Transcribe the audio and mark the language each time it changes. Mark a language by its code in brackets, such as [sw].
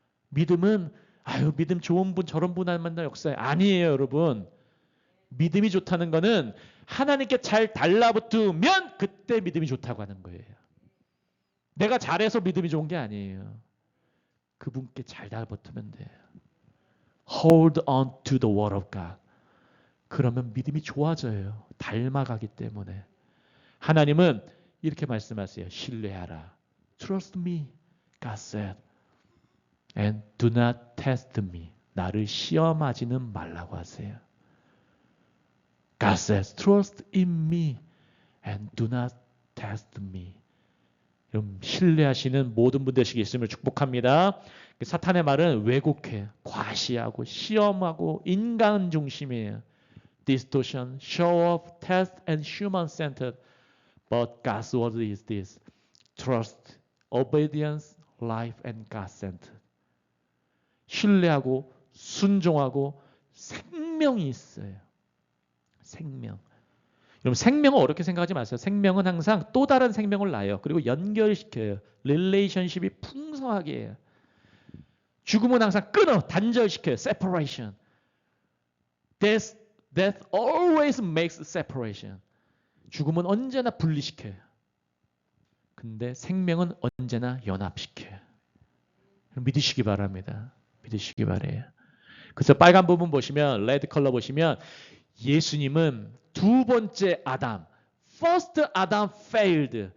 [ko] 믿음은 믿음 좋은 분 저런 분 만날 역사에 아니에요, 여러분. 믿음이 좋다는 거는 하나님께 잘 달라붙으면 그때 믿음이 좋다고 하는 거예요. 내가 잘해서 믿음이 좋은 게 아니에요. 그분께 잘 달라붙으면 돼요. [en] Hold on to the word of God. [ko] 그러면 믿음이 좋아져요. 닮아가기 때문에. 하나님은 이렇게 말씀하세요. 신뢰하라. [en] Trust me, God said. And do not test me. [ko] 나를 시험하지는 말라고 하세요. [en] God says, trust in me and do not test me. [ko] 여러분, 신뢰하시는 모든 분들 되시겠음을 축복합니다. 사탄의 말은 왜곡해, 과시하고, 시험하고, 인간 중심이에요. [en] Distortion, show off, test, and human-centered. But God's word is this. Trust, obedience, life, and God-centered. [ko] 신뢰하고, 순종하고, 생명이 있어요. 생명. 여러분 생명은 어렵게 생각하지 마세요. 생명은 항상 또 다른 생명을 낳아요. 그리고 연결시켜요. 릴레이션십이 풍성하게 해요. 죽음은 항상 끊어, 단절시켜요. [en] separation. Death always makes separation. [ko] 죽음은 언제나 분리시켜요. 근데 생명은 언제나 연합시켜요. 믿으시기 바랍니다. 믿으시기 바래요. 그래서 빨간 부분 보시면, 레드 컬러 보시면 예수님은 두 번째 아담, [en] first Adam failed.